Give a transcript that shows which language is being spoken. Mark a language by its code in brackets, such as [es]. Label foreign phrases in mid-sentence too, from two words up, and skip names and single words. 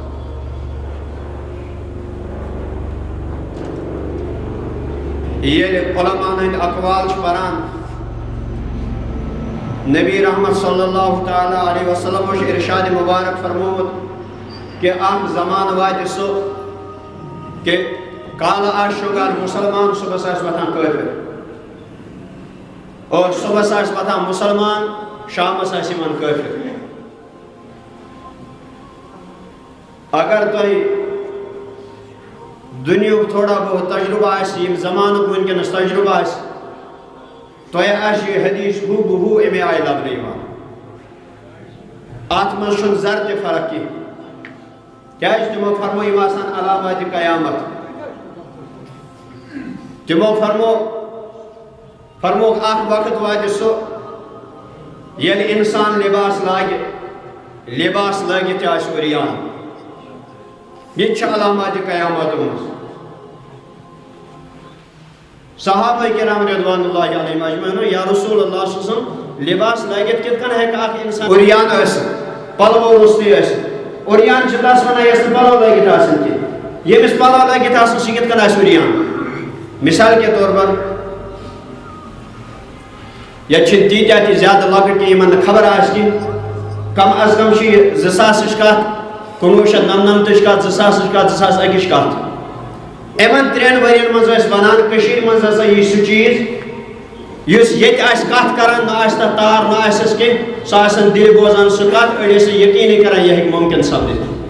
[ks] ییٚلہِ علماءن ہٕنٛدۍ اقوال چھِ پران نبی رحمت [ar] صلی اللہ تعالیٰ علیہ وسلم [ks] چھُ ارشاد مبارک فرمومُت کہ اکھ زمانہٕ واتہِ سُہ کہ کالہٕ آسہِ شُگان مُسلمان صُبحس آسہِ وۄتھان کٲفِر اور صُبحس آسہِ وۄتھان مُسلمان شامس آسہِ یِوان کٲفِر. اگر تۄہہِ دنیاہُک تھوڑا بہت تجربہ آسہِ یِم زمانُک وٕنکٮ۪نس تجربہ آسہِ تۄہہِ آسہِ یہِ حدیث ہُو بہوٗ اَمے آیہِ لبنہٕ یِوان. اَتھ منٛز چھُنہٕ ذرٕ تہِ فرق کینٛہہ کیٛازِ تِمو فرمو یِم آسان علاماتِ قیامت. تِمو فرموکھ اکھ وقت واتہِ سُہ ییٚلہِ اِنسان لباس لاگہِ لباس لٲگِتھ تہِ آسہِ عریان. یہ چھِ علاماتِ قیامتو منٛز. صحابہ کرام [ar] رضوان اللہ علیہم اجمعین [ks] یا رسول اللہ [ar] صلی اللہ علیہ وسلم [ks] لباس لٲگِتھ کِتھ کٔنۍ ہیٚکہِ اکھ اِنسان عریان ٲسِتھ پلوو روٚستُے ٲسِتھ. عریان چھِ تس ونان یۄس نہٕ پلو لٲگِتھ آسان کینٛہہ. ییٚمِس پلو لٲگِتھ آسان سُہ کِتھ کٔنۍ آسہِ عریان. [ur] مثال کے طور پر [ks] ییٚتہِ چھِ تیٖتیاہ تہِ زیادٕ لۄکٕٹۍ کہِ یِمن نہٕ خبر آسہِ کینٛہہ. کم از کم چھِ یہِ 2000 کتھ 1999 کتھ 2000 کتھ 2001 کتھ. یِمن 3 ؤرین منٛز ٲسۍ ونان کٔشیٖرِ منٛز ہسا یہِ سُہ چیٖز یُس ییٚتہِ آسہِ کتھ کران نہ آسہِ تتھ تار نہ آسٮ۪س کینٛہہ سُہ آسن دِلہِ بوزان سُہ کتھ أڑۍ ٲسۍ یقیٖنٕے کران یہِ ہیٚکہِ مُمکِن سپدِتھ.